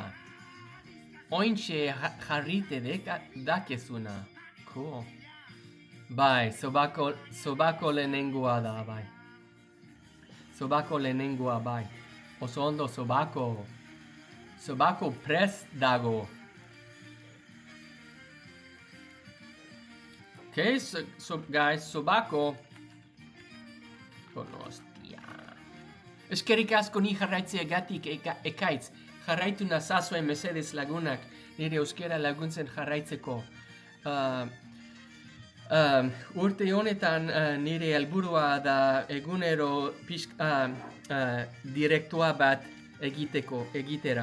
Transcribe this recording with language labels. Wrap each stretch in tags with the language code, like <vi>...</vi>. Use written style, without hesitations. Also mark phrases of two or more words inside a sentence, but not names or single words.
<eu>Ointxe jarrite dakezuna. Cool. Bai, Sobako lehenengoa da, bai. Sobako lehenengoa, bai. Oso ondo Sobako. Sobako prest dago.</eu> <en>Okay, so guys,</en> <eu>Sobako. Donostia. Eskerik asko ni jarraitzeagatik ekaitz. Jarraitu nazazuen mesedes lagunak, nire euskera laguntzen jarraitzeko. Urte honetan nire helburua da egunero direktua bat egitera.</eu>